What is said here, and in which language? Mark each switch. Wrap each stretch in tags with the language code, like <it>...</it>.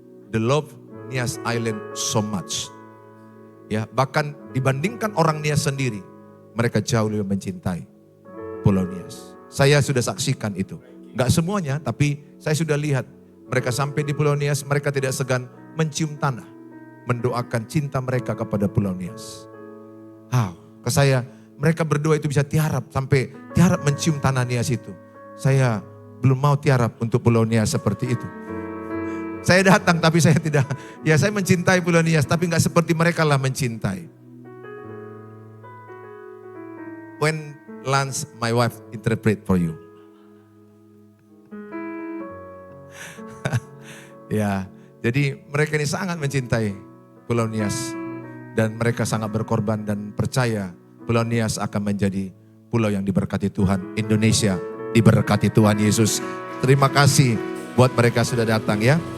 <en>They love Nias Island so much.</en> <id>Ya, bahkan dibandingkan orang Nias sendiri, mereka jauh lebih mencintai Pulau Nias. Saya sudah saksikan itu. Enggak semuanya, tapi saya sudah lihat. Mereka sampai di Pulau Nias, mereka tidak segan mencium tanah. Mendoakan cinta mereka kepada Pulau Nias. Ke saya, mereka berdua itu bisa tiarap, sampai tiarap mencium tanah Nias itu. Saya belum mau tiarap untuk Pulau Nias seperti itu. Saya datang tapi saya tidak, ya saya mencintai Pulau Nias, tapi enggak seperti mereka lah mencintai.</id> <en>When Lance, my wife, interpret for you.</en> <id>Ya, jadi mereka ini sangat mencintai Pulau Nias. Dan mereka sangat berkorban dan percaya Pulau Nias akan menjadi pulau yang diberkati Tuhan. Indonesia diberkati Tuhan Yesus. Terima kasih buat mereka sudah datang ya.</id>